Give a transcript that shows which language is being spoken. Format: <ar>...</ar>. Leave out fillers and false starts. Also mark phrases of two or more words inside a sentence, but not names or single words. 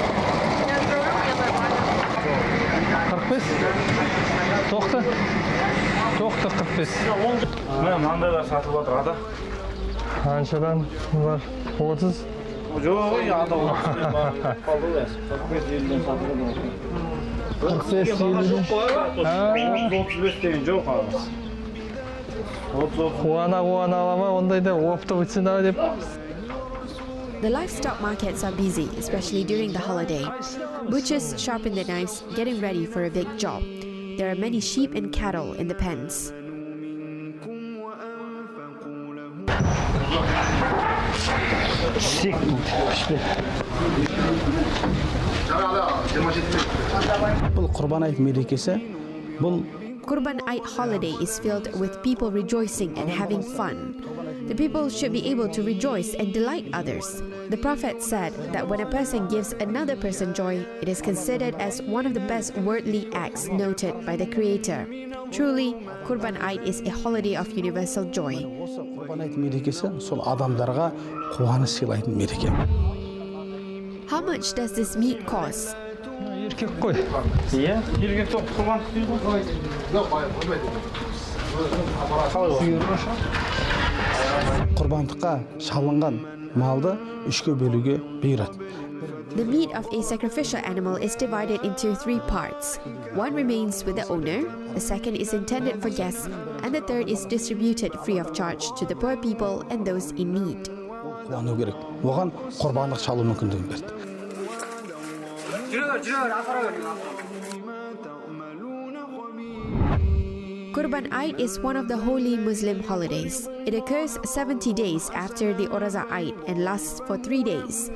<kk>Toxta. 75. Мына мынандайлар сатылып жатыр, ада. Қаншадан бар? 30. Жоқ, ада 35 бар. Қалды ғой. 45-50-ден сатылып жатыр. 35 деген жоқ ағыз. Қуана алама, ондайда опты өтсін ау деп.</kk> <en>The livestock markets are busy, especially during the holiday. Butchers sharpen their knives, getting ready for a big job. There are many sheep and cattle in the pens.</en> <kk>Бұл Құрбан айт мерекесі, бұл</kk> <en>Kurban Ait holiday is filled with people rejoicing and having fun. The people should be able to rejoice and delight others. The Prophet said that when a person gives another person joy, it is considered as one of the best worldly acts noted by the Creator. Truly, Kurban Ait is a holiday of universal joy.</en> <kk>осы Құрбан айт мерекесі сол адамдарға қуаныш сыйлайтын мереке.</kk> <en>How much does this meat cost?</en> <kk>Еркек қой. Иә, елге тоқ құрбандық дейді ғой. Құрбандыққа шалынған малды үшке бөлуге бұйырады.</kk> <en>The meat of a sacrificial animal is divided into 3 parts. One remains with the owner, the second is intended for guests, and the third is distributed free of charge to the poor people and those in need.</en> <kk>Қуану керек. Оған құрбандық шалу мүмкіндігін берді.</kk> <en>Kurban Ait is one of the holy Muslim holidays. It occurs 70 days after the Oraza Ait and lasts for 3 days.</en>